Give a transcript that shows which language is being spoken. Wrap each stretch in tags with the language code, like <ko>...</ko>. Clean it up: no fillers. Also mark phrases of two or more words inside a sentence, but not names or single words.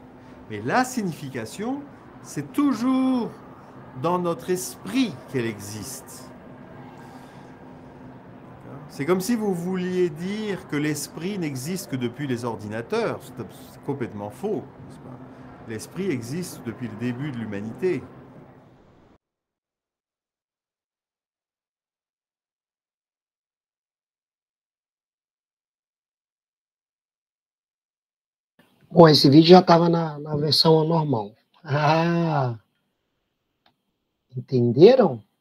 <fr>Mais la signification, c'est toujours dans notre esprit qu'elle existe. C'est comme si vous vouliez dire que l'esprit n'existe que depuis les ordinateurs. C'est complètement faux. L'esprit existe depuis le début de l'humanité.</fr> <pt>Bom, esse vídeo já estava na versão normal. Ah! Entenderam?</pt>